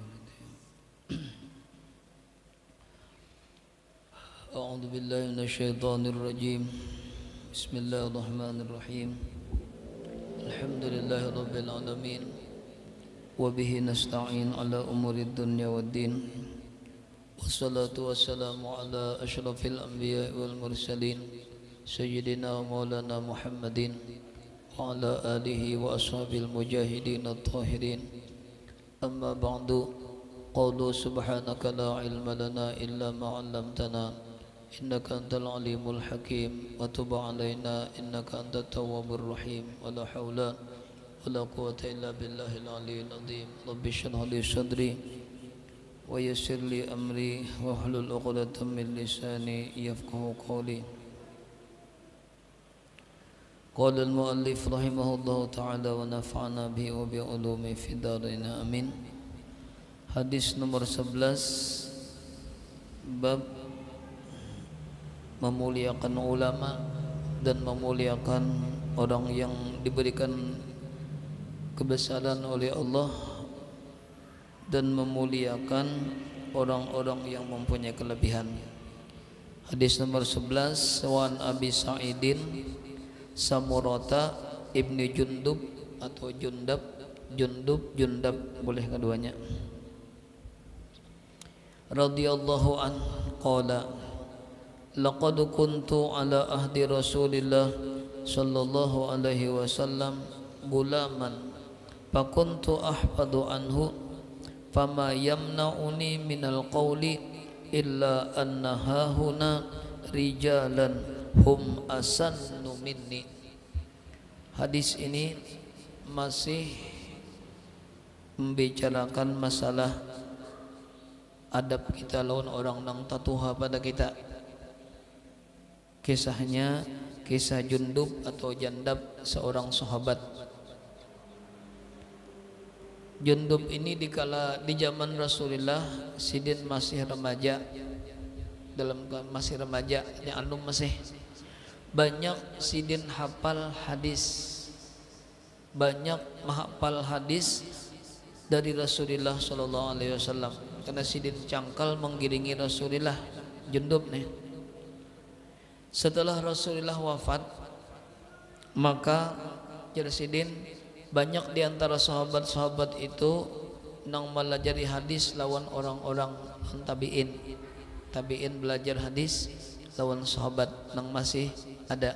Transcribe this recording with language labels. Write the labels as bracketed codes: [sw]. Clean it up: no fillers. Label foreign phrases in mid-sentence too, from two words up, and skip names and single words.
[ar] أعوذ بالله من الشيطان الرجيم بسم الله الرحمن الرحيم الحمد لله رب العالمين وبه نستعين على أمور الدنيا والدين والصلاة والسلام على أشرف الأنبياء والمرسلين سيدنا ومولانا محمد وعلى آله وأصحابه المجاهدين الطاهرين أما بعد قالوا سبحانك لا علم لنا إلا ما علمتنا إنك أنت العليم الحكيم وتب علينا إنك أنت التواب الرحيم ولا حول ولا قوة إلا بالله العلي العظيم رب اشرح لي صدري ويسر لي أمري واحلل عقدة من لساني يفقهوا قولي قال المؤلف رحمه الله تعالى ونفعنا به وبعلومه في الدارين آمين. [id] Hadis nomor 11 bab memuliakan ulama dan memuliakan orang yang diberikan kebesaran oleh Allah dan memuliakan orang-orang yang mempunyai kelebihan. Hadis nomor 11 [ar] عن أبي سعيد سمرة بن جندب [id] atau Jundab boleh keduanya [ar] رضي الله عنه قال لقد كنت على عهد رسول الله صلى الله عليه وسلم غلاما فكنت أحفظ عنه فما يمنعني من القول إلا أن هاهنا رجالا هم أسن مني. [bjn] Hadis ini masih membicarakan masalah adab kita lawan orang nang tatuha pada kita. [id] Kisahnya kisah Jundub atau Jandab, seorang sahabat. [bjn] Jundub ini dikala di zaman Rasulullah sidin masih remaja, masih remaja, anu masih banyak sidin hafal hadis, banyak menghafal hadis dari Rasulullah [ar] صلى الله عليه وسلم [bjn] karena sidin cangkal menggiringi Rasulullah. Jundub nih setelah Rasulullah wafat maka Sidin banyak diantara sahabat-sahabat itu nang melajari hadis lawan orang-orang tabi'in belajar hadis lawan sahabat nang masih ada.